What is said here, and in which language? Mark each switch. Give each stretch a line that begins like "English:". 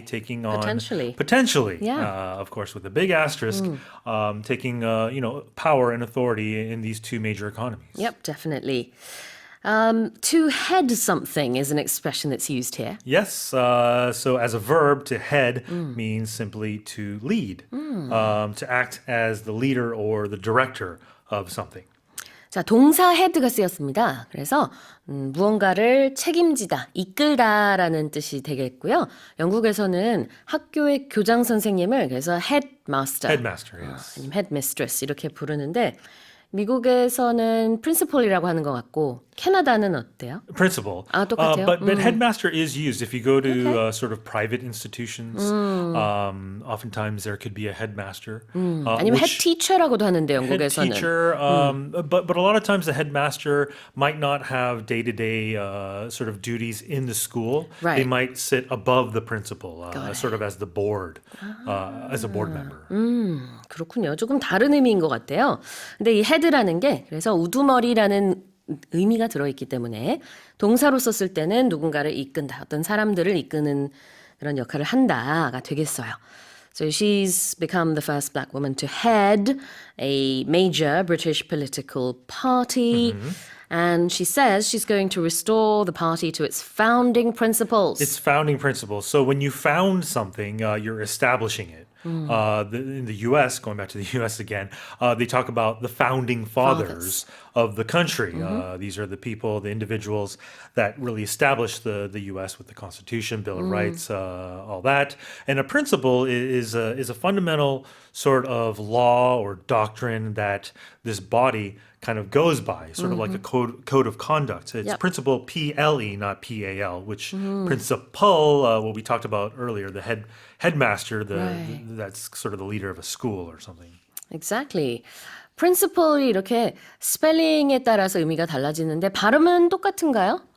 English: taking on potentially, of course, with a big asterisk, taking power and authority in these two major economies. Yep, definitely. To head something is an expression that's used here. Yes. So as a verb, to head means simply to lead, to act as the leader or the director of something.
Korean: 자, 동사 head가 쓰였습니다. 그래서 무언가를 책임지다, 이끌다라는 뜻이 되겠고요. 영국에서는 학교의 교장 선생님을 그래서 headmaster,
English: yes.
Korean: 아니면 headmistress 이렇게 부르는데 미국에서는 principal이라고 하는 것 같고 캐나다는 어때요?
English: Principal.
Korean: 똑같아요?
English: But headmaster is used if you go to sort of private institutions. Oftentimes there could be a headmaster.
Korean: 아니면 head teacher라고도 하는데 영국에서는.
English: Head teacher, but a lot of times the headmaster might not have day-to-day sort of duties in the school. Right. They might sit above the principal, sort of as the board, as a board member.
Korean: 그렇군요. 조금 다른 의미인 것 같아요. 근데 이 head라는 게 그래서 우두머리라는 의미가 들어있기 때문에 동사로 썼을 때는 누군가를 이끈다, 어떤 사람들을 이끄는 그런 역할을 한다가 되겠어요.
English: So she's become the first black woman to head a major British political party. And she says she's going to restore the party to its founding principles. Its founding principles. So when you found something, you're establishing it. In the U.S., going back to the U.S. again, they talk about the founding fathers of the country. These are the people, the individuals that really established the U.S. with the Constitution, Bill of Rights, all that. And a principle is a fundamental sort of law or doctrine that this body kind of goes by, sort of like a code of conduct. It's principle PLE, not PAL, which principal, what we talked about earlier, the headmaster, that's sort of the leader of a school or something. Exactly.
Korean: principal이 이렇게 스펠링에 따라서 의미가 달라지는데 발음은 똑같은가요?